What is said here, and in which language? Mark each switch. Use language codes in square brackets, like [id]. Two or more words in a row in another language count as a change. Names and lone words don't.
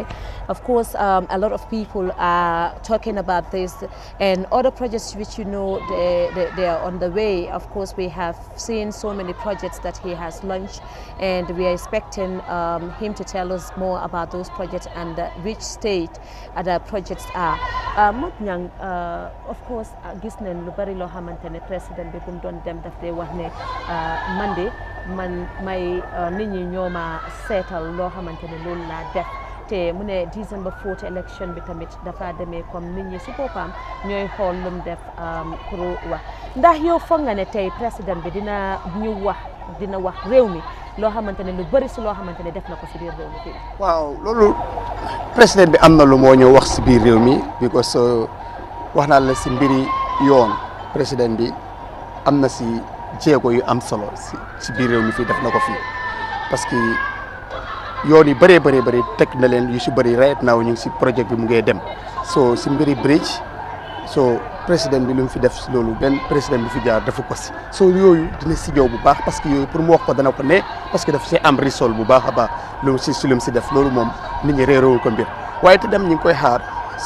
[en] Of course, a lot of people are talking about this, and other projects which they are on the way. Of course, we have seen so many projects that he has launched, and we are expecting him to tell us more about those projects and which state the projects are. Of course, [wo] gis nañ lu bari loo xamante ne président bi bu mu doon dem daf dee wax ne Monday man may nit ñi ñoo ma seetal loo xamante ne loolu laa def te mu ne [en] December 4th election [wo] bi tamit dafa demee comme nit ñi si boppam ñooy xool lu mu def pour wax ndax yow foog nga ne tey président bi dina wax réew mi loo xamante ne lu bëri si loo xamante ne def na ko si biir réew mi fii. waaw loolu président bi am na lu moo ñëw wax si biir réew mi because wax naa la si mbiri yoon président bi am na si jéego yu am solo si biir réew mi fii def na ko fii parce que yoon yu bëree bëri teg na leen yu si bëri [en] right now [wo] ñu ngi si projet bi mu ngee dem so si mbiri bridge so président bi lu mu fi def si loolu benn président bi fi jaar dafa ko si so yooyu dina si ñëw bu baax parce que yooyu pour mu wax ko dana ko ne parce que dafa si am risol bu baax a baax lu mu si def loolu moom nit ñi réeróowul ko mbir waaye te dem ñu ngi koy xaar si